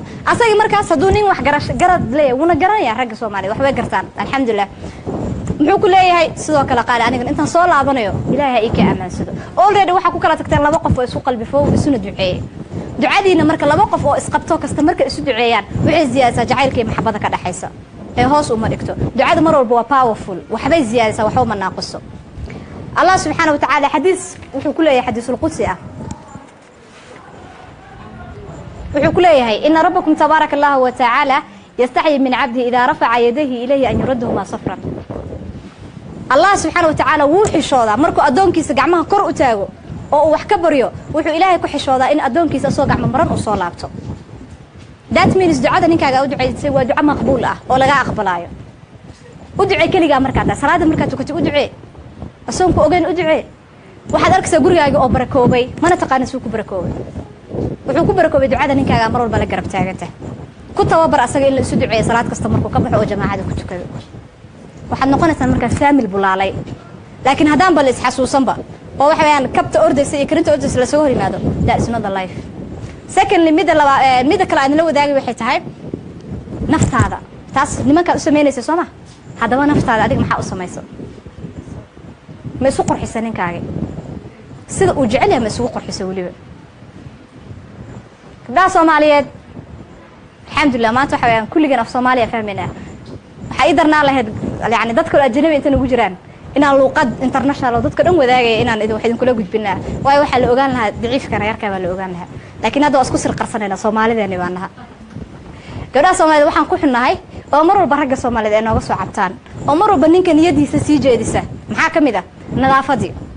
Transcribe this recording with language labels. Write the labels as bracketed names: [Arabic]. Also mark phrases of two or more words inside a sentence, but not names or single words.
[Somali] asaga markaas haduu nin wax garad leeyahay wuna garanaya ragga Soomaaliyeed wax way gartaan alxamdulillah muxuu ku leeyahay sidoo kale qaal aniga intaan soo laabanayo ilaahay ay ka amaansado already waxa ku kala tagteen laba qof oo isku qalbi foow isuna duceeyay ducadiina marka laba qof oo isqabto kasta marka isu duceeyaan waxay ziyaadaysaa jacaylka iyo maxabada ka dhaxaysa ee hoos uma dhigto ducada mar walba waa powerful waxbay ziyaadaysaa waxba ma naaqiso Allah [Arabic] سبحانه وتعالى [Somali] xadiis wuxuu ku leeyahay xadiisul qudsi ah wuxuu ku leeyahay [Arabic] إن ربكم تبارك وتعالى يستحي من عبده إذا رفع يديه إليه أن يردهما صفرا [Somali] Allah [Arabic] سبحانه وتعالى [Somali] wuu xishooda markuu adoonkiisa gacmaha kor u taago oo wax ka baryo wuxuu ilaahay ku xishoodaa in adoonkiisa soo gacmo maran u soo laabto [English] that means [Somali] ducada ninkaaga u duceysay waa duco maqbuul ah oo laga aqbalayo u ducee kaliya marka salaada marka tukatay u ducee asoonku ogeyn u ducee waxaad arkaysaa gurigaaga oo barakoobay mana taqaan suu ku barakoobay wuxuu ku barakoobay ducada ninkaaga mar walba la garab taagantay ku tababar asaga in la isu duceeyo salaad kasta markuu ka baxo oo jamaacada ku tukado waxaad noqonaysaa marka faamil bulaalay laakiin hadaan bal is xasuusanba oo waxa weeyaan kabta ordaysa iyo karinta ordaysa la soo hor yimaado [English] that is not the life secondly [Somali] mid kale aan la wadaagay waxay tahay naftaada taas nimanka u sameynaysa Soomaa hadaba naftaada adiga maxaa u sameeyso ma isu qurxisan ninkaaga sida uu jecel yahay ma isu qurxisan waliba gabdhaha Soomaaliyeed alxamdulillah maanta waxa weeyaan kulligan af Soomaaliya fahminaa waxa ay darnaa lahayd yani dadka ajnabi inta ugu jiraan inaan luqad international dadka dhan wadaagay inaan idin wax idin kula gudbinaa waayo waxa la ogaan lahaa daciifkan yarka baa la ogaan lahaa laakiin hadda isku sir qarsanayna Soomaalideena baanaha gabdhaha Soomaaliyeed waxaan ku xunnahay oo mar walba ragga Soomaaliyeed ay nooga soo cabtaan oo mar walba ninka niyadiisa sii jeedisa maxaa ka mid ah nadaafadii.